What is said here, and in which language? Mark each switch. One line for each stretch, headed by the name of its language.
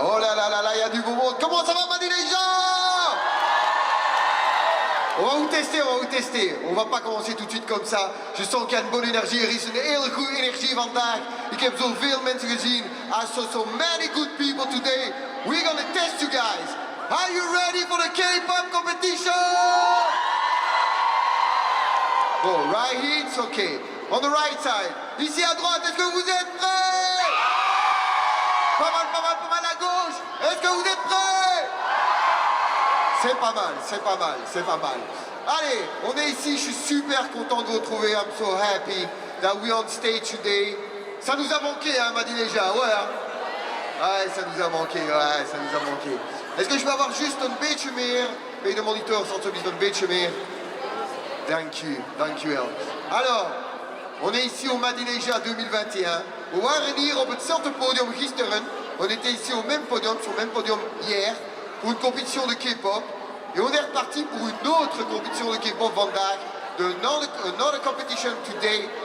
French: Oh là là là là, il y a du beau monde. Comment ça va, Madi les gens? On va vous tester, on va vous tester. On va pas commencer tout de suite comme ça. Je sens qu'il y a une bonne énergie.
Dutch: Er is een hele goede energie vandaag. Ik heb zoveel mensen gezien.
English: I saw so many good people today. We're gonna test you guys. Are you ready for the K-pop competition? Bon, right here, it's okay. On the right side.
French: Ici à droite, est-ce que vous êtes prêts? Pas mal, pas mal, pas mal à gauche. Est-ce que vous êtes prêts? C'est pas mal, c'est pas mal, c'est pas mal. Allez, on est ici, je suis super content de vous retrouver.
English: I'm so happy that we're on stage today.
French: Ça nous a manqué, hein, m'a dit déjà, ouais. Hein? Ouais, ça nous a manqué, ouais, ça nous a manqué. Est-ce que je peux avoir juste un
Dutch: beetje meer? Bij de monitor stond zo'n een beetje meer. Dank u wel.
French: Alors, on est ici au Madineja 2021.
Dutch: We waren hier op hetzelfde podium gisteren.
French: On était ici au même podium, sur le même podium hier, pour une compétition de K-pop. Et on est reparti pour une autre compétition de K-pop
Dutch: vandaag.
English: Another competition today.